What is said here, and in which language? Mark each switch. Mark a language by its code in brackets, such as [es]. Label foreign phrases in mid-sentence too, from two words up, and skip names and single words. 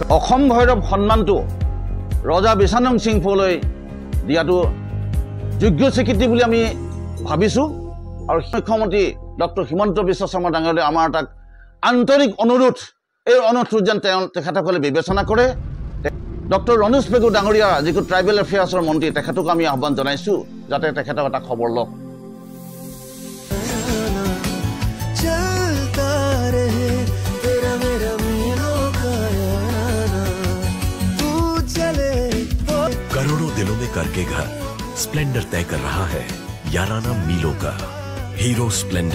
[as] অসম ভৈৰৱ সন্মানটো ৰজা বিশানং সিংফৌলৈ দিয়াটো যোগ্য স্বীকৃতি বুলি আমি ভাবিছোঁ। আৰু মুখ্যমন্ত্ৰী ডক্টৰ হিমন্ত বিশ্ব শৰ্মা ডাঙৰীয়ালৈ আমাৰ তাক আন্তৰিক অনুৰোধ, এই অনুৰোধটো যেন তেখেতসকলে বিবেচনা কৰে। ডক্টৰ ৰণোজ পেগু ডাঙৰীয়া যিটো [en] tribal affairs [as] মন্ত্ৰী, তেখেতক আমি আহ্বান জনাইছোঁ যাতে তেখেতক এটা খবৰ লওক। [hi] करोड़ों दिलों में करके घर स्प्लेंडर तय कर रहा है याराना मीलों का।